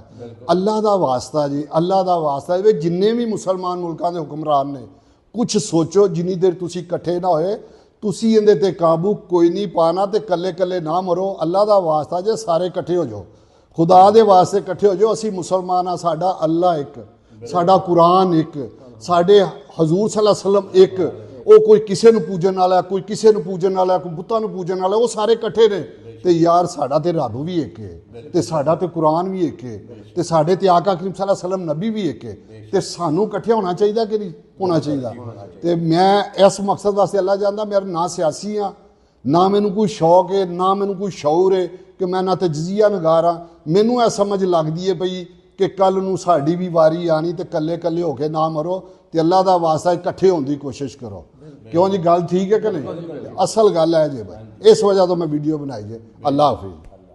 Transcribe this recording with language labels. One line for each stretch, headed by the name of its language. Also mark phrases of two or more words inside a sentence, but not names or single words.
Urdu: اللہ کا واسطہ جی، اللہ کا واسطہ
Punjabi: وے جنے بھی مسلمان ملکوں کے حکمران نے، کچھ سوچو جنی دیر تسی کٹھے نہ ہوئے، تسی ایہدے تے قابو کوئی نہیں پانا، تو کلے کلے نہ مرو.
Urdu: اللہ کا واسطہ
Punjabi: جے سارے کٹھے ہو جاؤ، خدا دے واسطے کٹھے ہو جاؤ. اسی مسلمان ہاں، ساڈا اللہ اک، ساڈا قرآن اک، ساڈے حضور
Arabic: صلى الله عليه وسلم
Punjabi: اک. او کوئی کسی نوں پوجن والا، کوئی کسی نوں پوجن والا، کوئی بتاں نوں پوجن والا، او سارے کٹھے نے. تو یار ساڈا تے رب بھی اک ہے، تو ساڈا تے قرآن بھی اک ہے، تو ساڈے تے آقا کریم
Arabic: صلى الله عليه وسلم
Punjabi: نبی بھی اک ہے. تو سانوں کٹھے ہونا چاہیے کہ نہیں ہونا چاہیے. تو میں اس مقصد واسطے اللہ جاندا، میرا نہ سیاسی ہاں، نہ مینوں کوئی شوق ہے، نہ مینوں کوئی شور ہے کہ میں نہ تو جزیہ نگار ہاں. مینوں یہ سمجھ لگتی ہے پئی کہ کل نوں ساڈی بھی واری آنی، تو کلے کلے ہوکے نہ مرو، تو
Urdu: اللہ کا واسطہ اکٹھے ہونے کی کوشش کرو.
Punjabi: کیوں جی، گل ٹھیک ہے کہ نہیں؟ اصل گل ہے جی بھائی، اس وجہ توں میں ویڈیو بنائی جے.
Urdu: اللہ حافظ.